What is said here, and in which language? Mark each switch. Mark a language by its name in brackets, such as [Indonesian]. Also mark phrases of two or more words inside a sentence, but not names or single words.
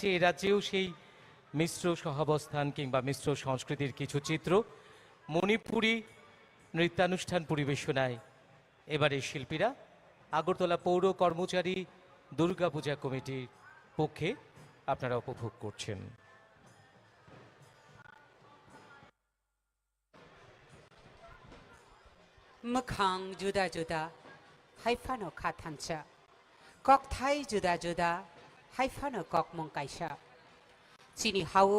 [Bangla] এ রাজ্যেও সেই মিশ্র সহাবস্থান কিংবা মিশ্র সংস্কৃতির কিছু চিত্র মণিপুরী নৃত্যানুষ্ঠান পরিবেশনায় এবারে শিল্পীরা আগরতলা পৌর কর্মচারী দুর্গাপূজা কমিটির পক্ষে আপনারা উপভোগ করছেন। [Kok Borok] मोखां जुदा जुदा हाइफानो खाथानसा ककथाइ जुदा जुदा हाइफानो ककमं काइसा चिनि हावो